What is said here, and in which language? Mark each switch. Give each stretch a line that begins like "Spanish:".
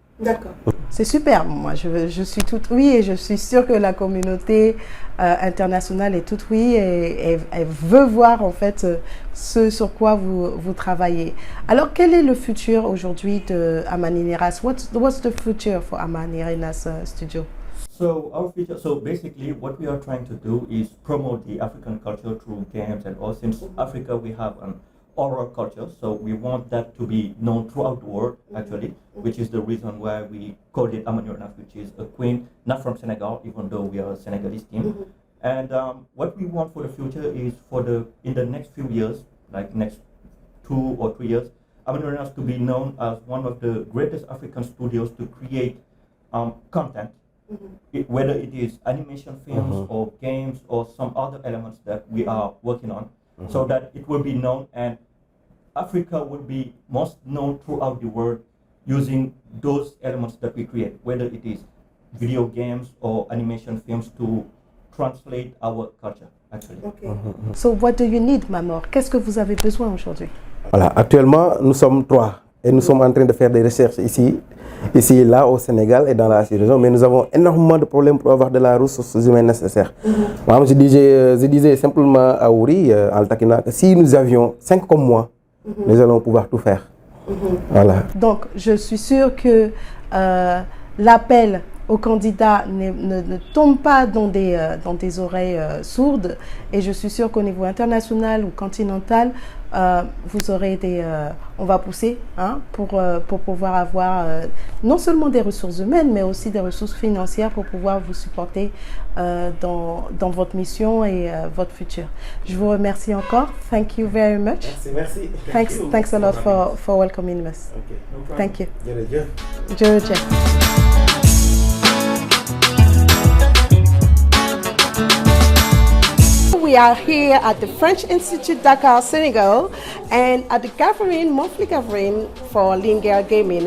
French: D'accord. C'est super. Moi, je suis toute oui et je suis sûre que la communauté internationale est toute oui et elle veut voir en fait ce sur quoi vous travaillez. Alors, quel est le futur aujourd'hui de Amaniérans?
English: What's the future for Amaniérans Studio? So our future, so basically what we are trying to do is promote the African culture through games, and all. Since Africa we have an oral culture, so we want that to be known throughout the world actually, which is the reason why we called it Amaniérans, which is a queen, not from Senegal, even though we are a Senegalese team. And what we want for the future is in the next few years, like next 2 or 3 years, Amaniérans to be known as one of the greatest African studios to create content, whether it is animation films or games or some other elements that we are working on, so that it will be known and Africa will be most known throughout the world using those elements that we create, whether it is video games or animation films to translate our culture, actually. Okay. So what do you need, Mamor?
French: Qu'est-ce que vous avez besoin aujourd'hui? Voilà, actuellement, nous sommes 3 et nous sommes en train de faire des recherches ici et là au Sénégal et dans la région, mais nous avons énormément de problèmes pour avoir de la ressource humaine nécessaire. Moi, je disais simplement à Ouri, en Takina, que si nous avions 5 comme moi, nous allons pouvoir tout faire. Voilà. Donc, je suis sûre que l'appel aux candidats ne tombe pas dans des oreilles sourdes, et je suis sûre qu'au niveau international ou continental, vous aurez on va pousser pour pouvoir avoir non seulement des ressources humaines, mais aussi des ressources financières pour pouvoir vous supporter dans votre mission et votre futur. Je vous remercie encore.
English: Thank you very much.
French: Merci.
English: Thanks a lot for welcoming us. Okay, no problem. Thank you.
Wolof: Jërëjëf.
English: We are here at the French Institute, Dakar, Senegal, and at the monthly gathering for Linguère Gaming.